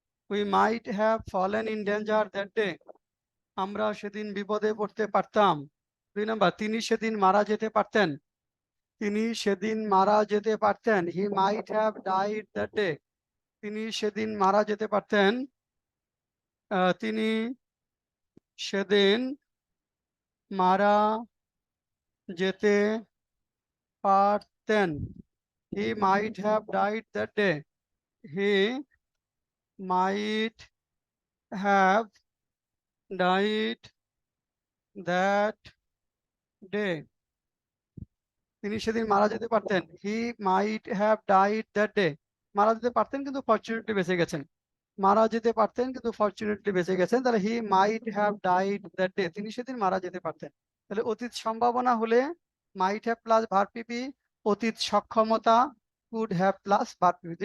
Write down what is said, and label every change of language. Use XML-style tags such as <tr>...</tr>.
<en>We might have fallen in danger that day.</en> <bn>আমরা সেদিন বিপদে পড়তে পারতাম। 2 নাম্বার, তিনি সেদিন মারা যেতে পারতেন, তিনি সেদিন মারা যেতে পারতেন।</bn> <en>He might have died that day.</en> <bn>তিনি সেদিন মারা যেতে পারতেন, তিনি সেদিন মারা যেতে পারতেন।</bn> <en>He might have died that day. He might have died that day.</en> <bn>তিনি সেদিন মারা যেতে পারতেন।</bn> <en>He might have died that day.</en> <bn>মারা যেতে পারতেন কিন্তু ফরচুনেটলি বেঁচে গেছেন। মারা যেতে পারতেন কিন্তু ফরচুনেটলি বেঁচে গেছেন, তাহলে</bn> <en>he might have died that day.</en> <bn>তিনি সেদিন মারা যেতে পারতেন। তাহলে অতীত সম্ভাবনা হলে might have প্লাস ভার্ব পিপি, অতীত সক্ষমতা could have plus verb PP.</bn>